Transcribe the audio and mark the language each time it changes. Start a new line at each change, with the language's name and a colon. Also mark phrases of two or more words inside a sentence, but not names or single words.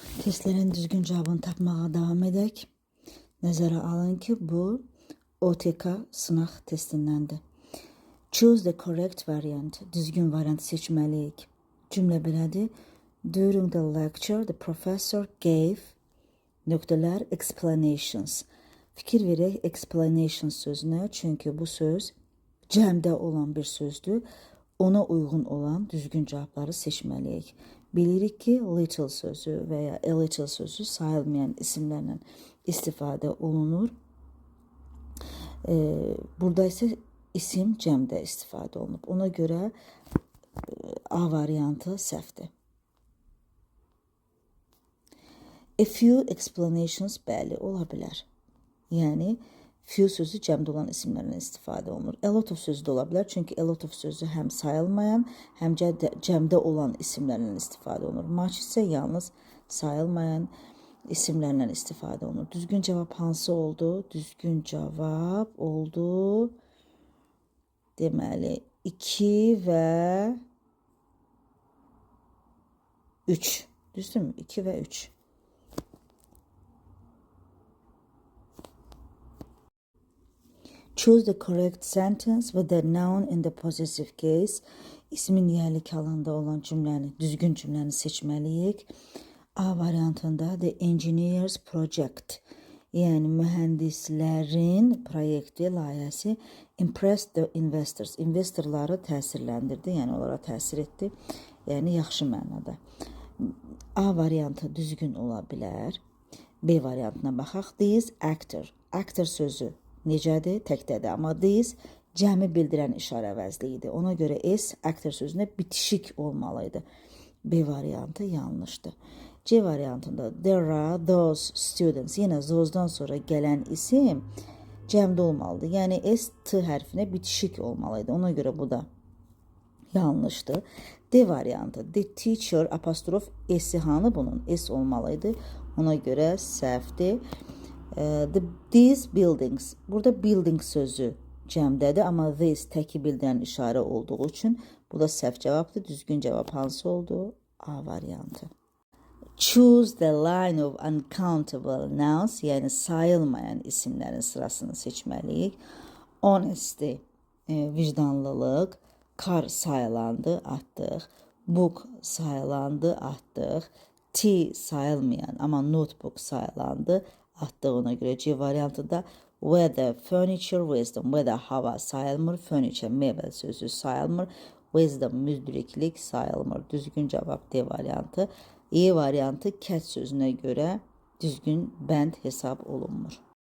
Azerbaijani: Testlerin düzgün cavabını tapmağa devam edək. Nəzərə alın ki, bu OTK sınaq testindəndir.
English: Choose the correct variant.
Azerbaijani: Düzgün variant seçməliyik. Cümlə belədir.
English: During the lecture, the professor gave nöqtələr explanations.
Azerbaijani: Fikir verək explanation sözünə, çünki bu söz cəmdə olan bir sözdür. Ona uyğun olan düzgün cavabları seçməliyik. Bilirik ki, little sözü və ya
English: a little
Azerbaijani: sözü sayılmayan isimlərlə istifadə olunur. Burada isə isim cəmdə istifadə olunub. Ona görə A variantı səhvdir.
English: A few explanations
Azerbaijani: bəli ola bilər. Yəni, few sözü cəmdə olan isimlərlə istifadə olunur.
English: A lot of
Azerbaijani: sözü də ola bilər, çünki
English: a lot of
Azerbaijani: sözü həm sayılmayan, həm cəmdə olan isimlərlə istifadə olunur. Much isə yalnız sayılmayan isimlərlə istifadə olunur. Düzgün cavab hansı oldu? Düzgün cavab oldu. Deməli, 2 və 3. Düzdürmü? 2 və 3.
English: Choose the correct sentence with the noun in the possessive case.
Azerbaijani: İsmin yerlik halında olan cümləni, düzgün cümləni seçməliyik.
English: A variantında the engineer's project,
Azerbaijani: yəni mühəndislərin proyekti, layihəsi
English: impressed the investors.
Azerbaijani: İnvestorları təsirləndirdi, yəni onlara təsir etdi. Yəni yaxşı mənada. A variantı düzgün ola bilər. B variantına baxaq.
English: This actor.
Azerbaijani: Actor sözü necədir? Təkdədir. Amma this cəmi bildirən işarə əvəzliyidir. Ona görə S actor sözünə bitişik olmalıydı. B variantı yanlışdır. C variantında
English: there are those students.
Azerbaijani: Yenə those'dan sonra gələn isim cəmdə olmalıdır. Yəni S T hərfinə bitişik olmalıydı. Ona görə bu da yanlışdır. D variantı
English: the teacher
Azerbaijani: apostrof S'i hanı bunun? S olmalıydı. Ona görə səhvdir.
English: These buildings.
Azerbaijani: Burada building sözü cəmdədir, amma this təki bildirən işarə olduğu üçün bu da səhv cavabdır. Düzgün cavab hansı oldu? A variantı.
English: Choose the line of uncountable nouns,
Azerbaijani: yəni sayılmayan isimlərin sırasını seçməliyik. Honesty, vicdanlılıq. Car sayılandı, atdıq. Book sayılandı, atdıq. Tea sayılmayan, amma notebook sayılandı, atdıq. Ona görə C variantı da
English: weather, furniture, wisdom.
Azerbaijani: Weather hava sayılmır, furniture mebel sözü sayılmır, wisdom müdriklik sayılmır. Düzgün cavab D variantı. E variantı kət sözünə görə düzgün bənd hesab olunmur.